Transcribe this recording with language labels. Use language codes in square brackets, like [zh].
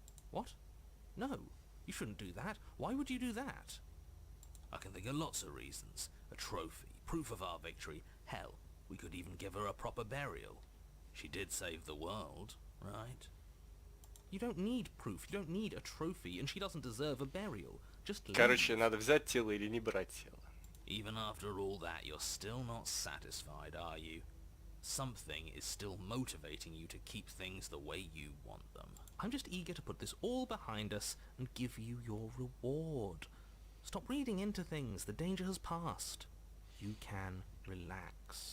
[en] What? No, you shouldn't do that. Why would you do that? I can think of lots of reasons. A trophy, proof of our victory. Hell, we could even give her a proper burial. She did save the world, right? You don't need proof, you don't need a trophy, and she doesn't deserve a burial. Just leave. [ru] Короче, надо взять тело или не брать тело. [en] Even after all that, you're still not satisfied, are you? Something is still motivating you to keep things the way you want them. I'm just eager to put this all behind us and give you your reward. Stop reading into things. The danger has passed. You can relax.